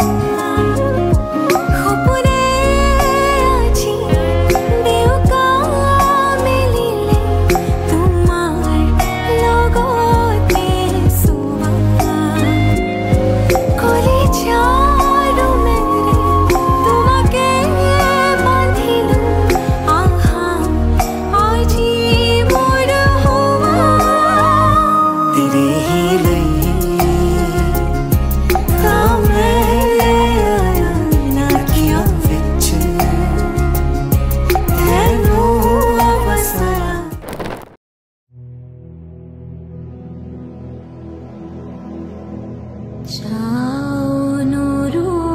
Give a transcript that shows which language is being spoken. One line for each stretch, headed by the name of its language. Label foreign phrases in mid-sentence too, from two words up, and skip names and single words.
Assamese: সপোনে আজি দেউকা মেলিলে তোমাৰ লগতে চুবা কলিজাৰো মেৰে তোমাকে বান্ধিলো আহা আজি মোৰ হোৱা
Punjabi: ਤੇਰੇ ਹੀ ਲਿਏ ਤਾਂ ਮੈਂ ਆਇਆ ਨਾਕਿਆਂ ਵਿਚ ਤੈਨੂੰ ਵਸਾਇਆ जाओ नूरू